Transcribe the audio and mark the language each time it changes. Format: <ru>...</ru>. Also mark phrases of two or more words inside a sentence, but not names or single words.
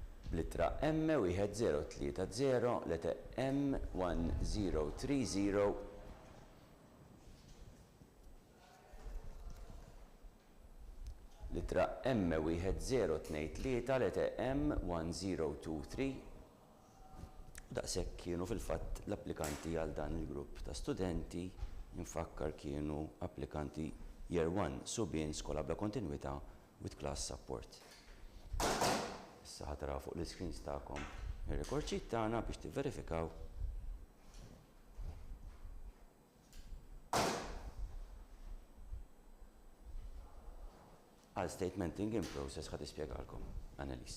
<mt>B'littra M1030 leta M1030 litra M1023 leta M1023 daqshekk kienu fil-fatt l-applikanti għal dan il-grupp ta' studenti infakkar kienu applikanti Year 1 subien skola bla kontinwità</mt> <en>with class support.</en> <mt>Issa ħataraw fuq l-screens tagħkom ir-rekord sheet tagħna biex tivverifikaw għal</mt> <en>statementing in process</en> <mt>ħad ispjegalkom, Annelies.</mt>